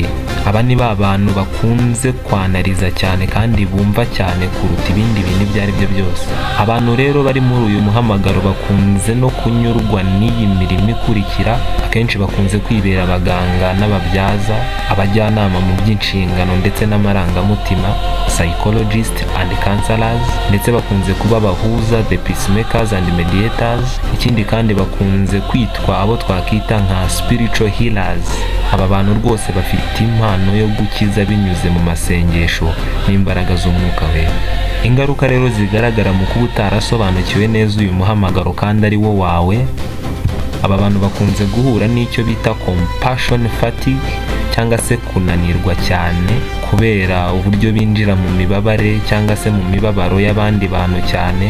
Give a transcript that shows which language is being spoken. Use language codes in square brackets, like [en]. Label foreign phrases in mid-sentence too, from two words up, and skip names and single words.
[rw] Aba ni ba bantu bakunze kwanariza cyane kandi bumva cyane kuruta ibindi bintu ibyo ari byo byose. Abantu rero bari muri uyu muhamagaro bakunze no kunyurwa n'iyi mirimo ikurikira. Akenshi bakunze kwibera abaganga n'ababyaza, abajyanama mu by'inshingano ndetse n'amarangamutima, [en] psychologist and counselors, [rw] ndetse bakunze kuba abahuza, [en] the peacemakers and mediators. [rw] Ikindi kandi bakunze kwitwa abo twakita nka [en] spiritual healers. [rw] Aba bantu rwose bafite impano yo gukiza binyuze mu masengesho n'imbaraga z'umwuka wera. Ingaruka rero zigaragara mu kuba utarasobanukiwe neza uyu muhamagaro kandi ari wo wawe, aba bantu bakunze guhura n'icyo bita [en] compassion fatigue [rw] cyangwa se kunanirwa cyane kubera uburyo binjira mu mibabare cyangwa se mu mibabaro y'abandi bantu cyane.